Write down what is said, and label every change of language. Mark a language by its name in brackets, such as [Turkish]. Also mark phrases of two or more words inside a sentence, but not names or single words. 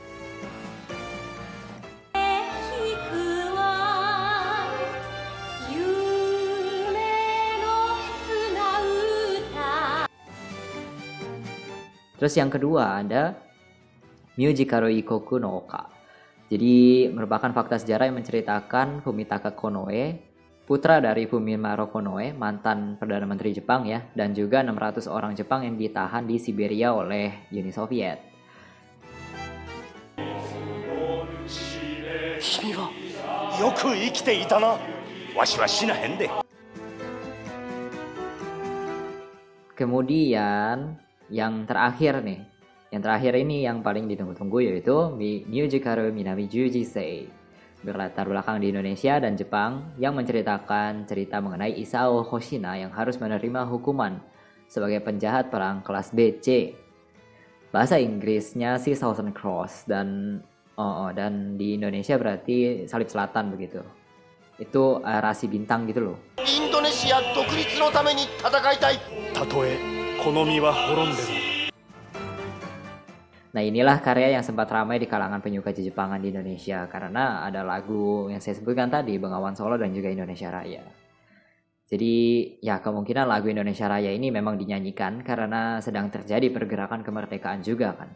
[Indonesian] Terus yang kedua ada Myujikaro Ikoku no Oka. Jadi merupakan fakta sejarah yang menceritakan Fumitaka Konoe, putra dari Fumimaro Konoe, mantan Perdana Menteri Jepang ya, dan juga 600 orang Jepang yang ditahan di Siberia oleh Uni Soviet. [Japanese] 君はよく生きていたなわしは死なへんで [Indonesian] Kemudian yang terakhir nih, yang terakhir ini yang paling ditunggu-tunggu yaitu Myujikaru Minami Jujisei, berlatar belakang di Indonesia dan Jepang yang menceritakan cerita mengenai Isao Hoshina yang harus menerima hukuman sebagai penjahat perang kelas BC. Bahasa Inggrisnya sih Southern Cross dan di Indonesia berarti Salib Selatan begitu. Itu rasi bintang gitu loh. [Japanese] インドネシア独立のために戦いたい。たとえこの身は滅んでも [Indonesian] Nah inilah karya yang sempat ramai di kalangan penyuka Jepangan di Indonesia karena ada lagu yang saya sebutkan tadi, Bengawan Solo dan juga Indonesia Raya. Jadi ya kemungkinan lagu Indonesia Raya ini memang dinyanyikan karena sedang terjadi pergerakan kemerdekaan juga kan.